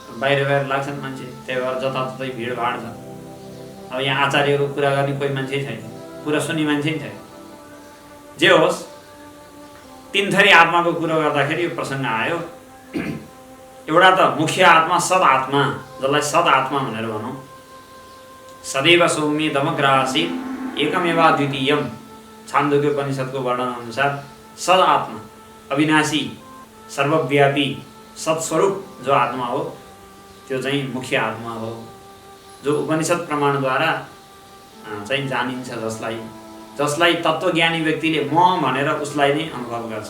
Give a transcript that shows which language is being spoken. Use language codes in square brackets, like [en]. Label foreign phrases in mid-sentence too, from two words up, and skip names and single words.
[ne] बाहिर लाग्छन् मान्छे, त्यही भएर जताततै भिडभाड छ। अब यहाँ आचार्यको कुरा गर्ने कोही मान्छे छैन, कुरा सुन्ने मान्छे छैन। जे होस्, तीन थरी आत्माको कुरो गर्दाखेरि यो प्रसङ्ग आयो। एउटा त मुख्य आत्मा, सद आत्मा, जसलाई सद आत्मा भनेर भनौँ। [sa] सदैव सौम्य दमग्रासी एकमेवा द्वितीयम, [ne] छान्दोग्य उपनिषदको वर्णन अनुसार सद आत्मा, अविनाशी, सर्वव्यापी, सत्स्वरूप जो आत्मा हो त्यो चाहिँ मुख्य आत्मा हो, जो उपनिषद प्रमाणद्वारा चाहिँ जानिन्छ, जसलाई तत्त्वज्ञानी व्यक्तिले म भनेर उसलाई नै अनुभव गर्छ।